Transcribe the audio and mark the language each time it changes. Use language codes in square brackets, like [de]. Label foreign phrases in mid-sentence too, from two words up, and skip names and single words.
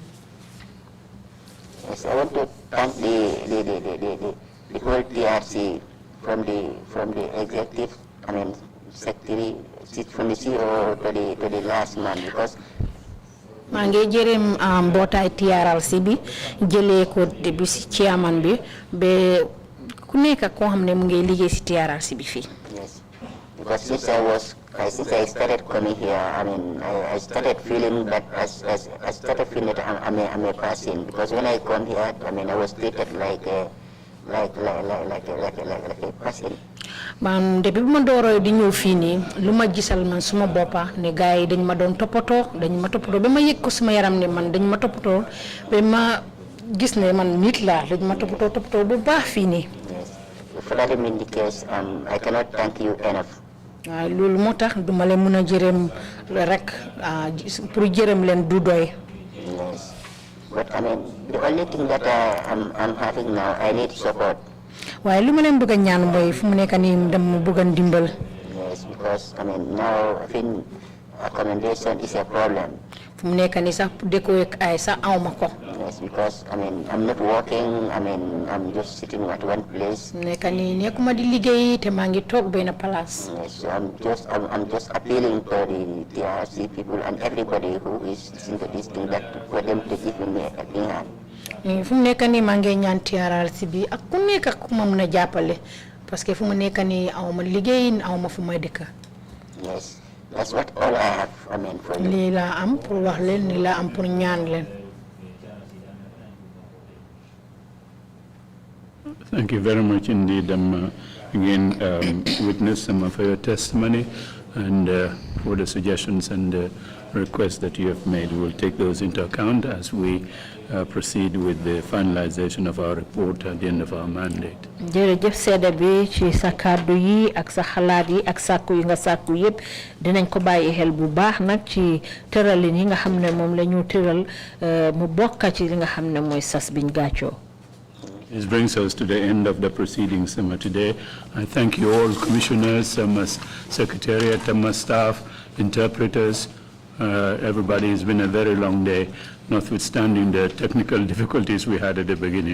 [en] Yes, I want to thank the whole TRRC from the executive, secretary, from the CEO to the last man, because [wo] maa ngi jërëm mbootaay TRRC bi jëlee ko depuis ci chairman bi ba ku nekk koo xam ne mu ngi liggéey ci TRRC bi fii. [en] Yes, because since I started coming here, I started feeling that I'm a person, because when I come here, I was treated like a person. [wo] Man depuis bu ma dooroo di ñëw fii nii lu ma gisal man suma boppa ne gars yi dañ ma doon toppatoo ba ma yëg ko suma yaram ne man dañ ma toppatoo ba ma gis ne man nit laa dañ ma toppatoo bu baax fii nii. [en] Yes. For that being the case, I cannot thank you enough. [wo] waaw loolu moo tax duma leen mën a jërëm rek pour jërëm leen du doy. [en] Yes. But I mean, the only thing that I'm having now, I need support. [wo] waaye lu ma leen bëgg a ñaan mooy fu mu nekk nii dama bëgg a dimbal. [en] Yes, because I mean now I think accommodation is a problem. [wo] fu mu nekk nii sax dëkkoo ak ay sax awma ko. [en] Yes, because I mean I'm not working. I mean I'm just sitting at one place. [wo] fu mu nekk nii nekkuma di liggéey te maa ngi toog benn place. [en] Yes, so I'm just appealing to the TRRC people and everybody who is listening to this thing that for them to give me a hand. [wo] fu mu nekk nii maa ngi ñaan TRRC bi ak ku nekk ak ku ma mën a jàppale [fr] parce que [wo] fu mu nekk nii awma liggéey awma fu may dëkk. [en] Yes, that's what all I have. I mean for you. [wo] lii laa am pour wax leen lii laa am pour ñaan leen. [en] Thank you very much indeed. Again, witness for your testimony and for the suggestions and requests that you have made. We will take those into account as we proceed with the finalization of our report at the end of our mandate. [wo] jërëjëf seede bi ci sa kàddu yi ak sa xalaat yi ak sàkku yi nga sàkku yëpp dinañ ko bàyyi xel bu baax nag ci tëralin yi nga xam ne moom la ñu tëral mu bokk ci li nga xam ne mooy sas biñ gàccoo. [en] This brings us to the end of the proceedings today. I thank you all, commissioners, secretariat, staff, interpreters. Everybody, it's been a very long day, notwithstanding the technical difficulties we had at the beginning.